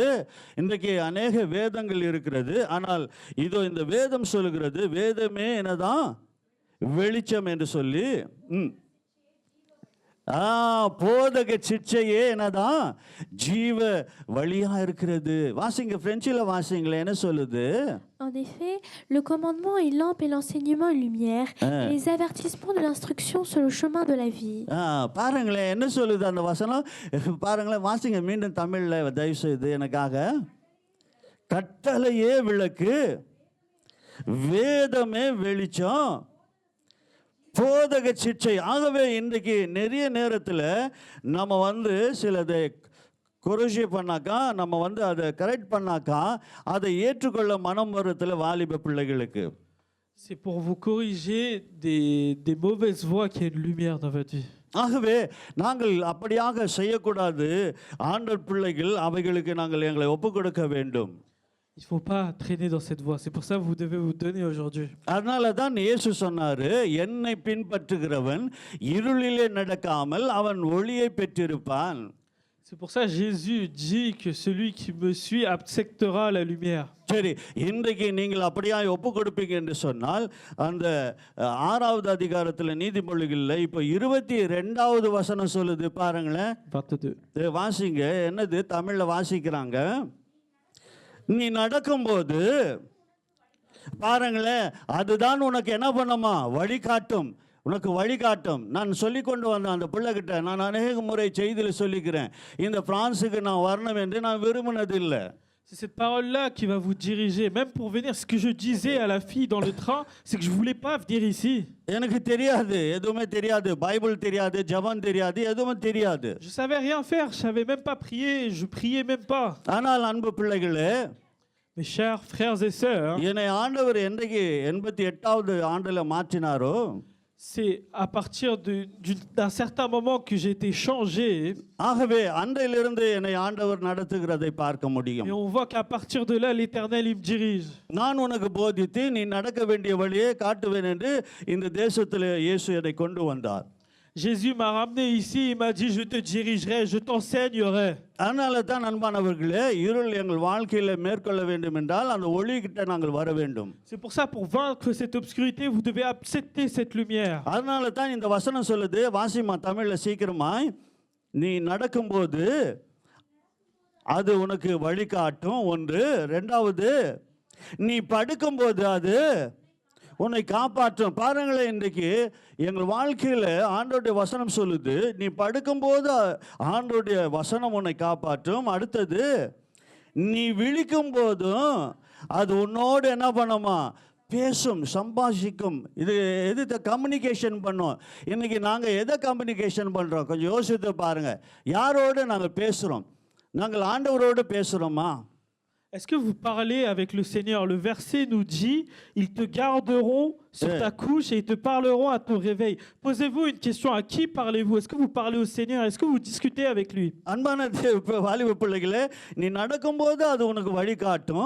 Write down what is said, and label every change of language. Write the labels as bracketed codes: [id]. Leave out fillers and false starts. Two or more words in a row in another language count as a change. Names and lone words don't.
[ta] இன்றைக்கு அநேக வேதங்கள் இருக்கிறது, ஆனால் இதோ இந்த வேதம் சொல்லுகிறது வேதமே என்னதான் வெளிச்சம் என்று சொல்லி. போதக சிற்சையே என்னதான் ஜீவ வழியா இருக்கிறது. வாசிங்க, பிரெஞ்சில் வாசிங்களேன், என்ன சொல்லுது? [fr] En effet, le commandement est lampe et l'enseignement est lumière, et les avertissements de l'instruction sur le chemin de la vie. [ta] பாருங்களேன் என்ன சொல்லுது அந்த வசனம். பாருங்களேன், வாசிங்க மீண்டும் தமிழ்ல தயவு செய்து எனக்காக. கட்டளையே விளக்கு, வேதமே வெளிச்சம், போதக சிற்சை. ஆகவே இன்றைக்கு நிறைய நேரத்தில் நம்ம வந்து சிலதை கொரிஜி பண்ணாக்கா, நம்ம வந்து அதை கரெக்ட் பண்ணாக்கா அதை ஏற்றுக்கொள்ள மனம் வருத்தில் வாலிப பிள்ளைகளுக்கு. [fr] C'est pour vous corriger des mauvaises voies qu'il y a une lumière dans votre vie. [ta] ஆகவே நாங்கள் அப்படியாக செய்யக்கூடாது. ஆண்டவர் பிள்ளைகள் அவைகளுக்கு நாங்கள் எங்களை ஒப்பு கொடுக்க வேண்டும். [fr] Il ne faut pas traîner dans cette voie. C'est pour ça que vous devez vous donner aujourd'hui. [ta] அதனால தான் இயேசு சொன்னாரு, என்னை பின்பற்றுகிறவன் இருளிலே நடக்காமல் அவன் ஒளியை பெற்றிருப்பான். [fr] C'est pour ça que Jésus dit que celui qui me suit acceptera la lumière. [ta] சரி, இன்றைக்கு நீங்கள் அப்படியாய் ஒப்பு கொடுப்பீங்க என்று சொன்னால் அந்த 6வது அதிகாரத்தில் நீதிமொழிகளில் இப்போ 22வது வசனம் சொல்லுது பாருங்களேன். 22. வாசிங்க, என்னது தமிழில் வாசிக்கிறாங்க. நீ நடக்கும்போது பாருங்களேன், அதுதான் உனக்கு என்ன பண்ணுமா, வழிகாட்டும், உனக்கு வழிகாட்டும். நான் சொல்லி கொண்டு வந்தேன் அந்த பிள்ளைகிட்ட, நான் அநேக முறை செய்தியில் சொல்லிக்கிறேன், இந்த பிரான்ஸுக்கு நான் வரணும் என்று நான் விரும்பினதில்லை. [fr] C'est cette parole-là qui va vous diriger. Même pour venir, ce que je disais à la fille dans le train, c'est que je ne voulais pas venir ici. [ta] எனக்கு தெரியாது, எதுவுமே தெரியாது, பைபிள் தெரியாது, ஜெபம் தெரியாது, எதுவுமே தெரியாது. [fr] Je savais rien faire, je savais même pas prier, je priais même pas. [ta] ஆனால் அன்பு பிள்ளைகளே, [fr] Mes chers frères et sœurs, [ta] என்னை ஆண்டவர் என்றைக்கு 88வது ஆண்டுல மாற்றினாரோ, [fr] c'est à partir d'un certain moment que j'ai été changé. [ta] ஆகவே அன்றையிலிருந்து என்னை ஆண்டவர் நடத்துகிறதை பார்க்க முடியும். [fr] Et on voit qu'à partir de là, l'Éternel, il me dirige. [ta] நான் உனக்கு போதித்து நீ நடக்க வேண்டிய வழியை காட்டுவேன் என்று இந்த தேசத்தில் இயேசு என்னை கொண்டு வந்தார். [fr] Jésus m'a ramené ici, il m'a dit, je te dirigerai, je t'enseignerai. [ta] அதனால தான் அன்பானவர்களே, இருள் எங்கள் வாழ்க்கையில் மேற்கொள்ள வேண்டும் என்றால் அந்த ஒளி கிட்ட நாங்கள் வர வேண்டும். [fr] C'est pour ça, pour vaincre cette obscurité, vous devez accepter cette lumière. [ta] அதனால தான் இந்த வசனம் சொல்லுது, வாசிமா தமிழில் சீக்கிரமாய். நீ நடக்கும்போது அது உனக்கு வழிகாட்டும், ஒன்று. ரெண்டாவது, நீ படுக்கும்போது அது உன்னை காப்பாற்றும். பாருங்களேன், இன்றைக்கு எங்கள் வாழ்க்கையில் ஆண்டோடைய வசனம் சொல்லுது, நீ படுக்கும்போது ஆண்டோடைய வசனம் உன்னை காப்பாற்றும். அடுத்தது, நீ விழிக்கும் போதும் அது உன்னோடு என்ன பண்ணுமா, பேசும், சம்பாஷிக்கும். எது கம்யூனிகேஷன் பண்ணும். இன்னைக்கு நாங்கள் எதை கம்யூனிகேஷன் பண்ணுறோம் கொஞ்சம் யோசித்து பாருங்கள். யாரோடு நாங்கள் பேசுகிறோம்? நாங்கள் ஆண்டவரோடு பேசுகிறோமா? [fr] Est-ce que vous parlez avec le Seigneur? Le verset nous dit, ils te garderont sur ta couche et ils te parleront à ton réveil. Posez-vous une question, à qui parlez-vous? Est-ce que vous parlez au Seigneur? Est-ce que vous discutez avec lui? [ta] அன்பான வாலிப பிள்ளைகளே, நீ நடக்கும்போது அது உனக்கு வழிகாட்டும்.